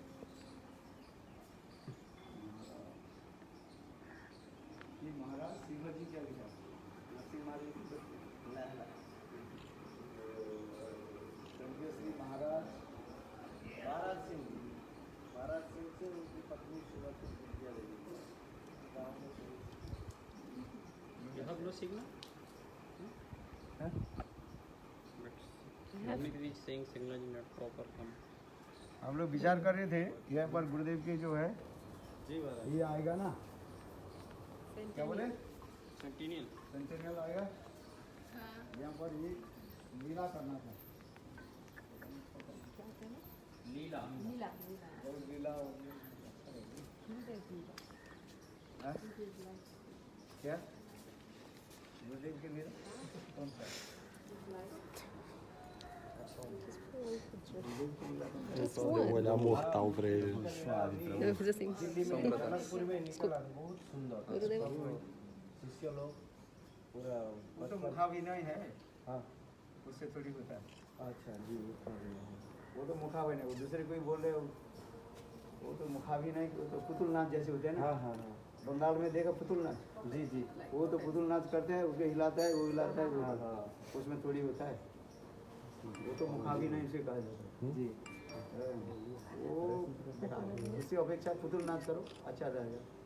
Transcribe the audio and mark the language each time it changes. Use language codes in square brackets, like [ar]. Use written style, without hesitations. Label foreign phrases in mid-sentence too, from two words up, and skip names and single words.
[hi] ये महाराज शिवजी जी क्या लिखा नरसिंह महाराज की स्वर्गीय श्री महाराज महाराज सिंह से उनकी पत्नी शिवजी विद्या देवी [en] You have no signal? [hi] हैं? [en] But is saying signal is not proper come. [hi] हम लोग विचार कर रहे थे यहाँ पर गुरुदेव के जो है ये आएगा ना क्या बोले Centennial. सेंटेनियल आएगा यहाँ पर ये लीला करना था Leela. और लीला हाँ? क्या गुरुदेव के लीला कौन सा [pt] Só deu um olhar mortal pra ele. Eu fiz assim. [hi] जनकपुर में निकला बहुत सुंदर Gurudev. शिष्य लोग पूरा वो तो मुखाभिनय है हाँ उससे थोड़ी होता है अच्छा जी वो तो मुखाभिनय वो दूसरे कोई बोल रहे हो वो तो मुखाभिनय वो तो पुतुल नाच जैसे होते हैं ना हाँ हाँ बंगाल में देखा पुतुल नाच जी जी वो तो पुतुल नाच करते हैं उसके हिलाता है वो हिलाता है वो उसमें थोड़ी होता है वो तो मुखाभिनय से कहा जाता है जी वो इससे अपेक्षा पुतुल नाच करो अच्छा रहेगा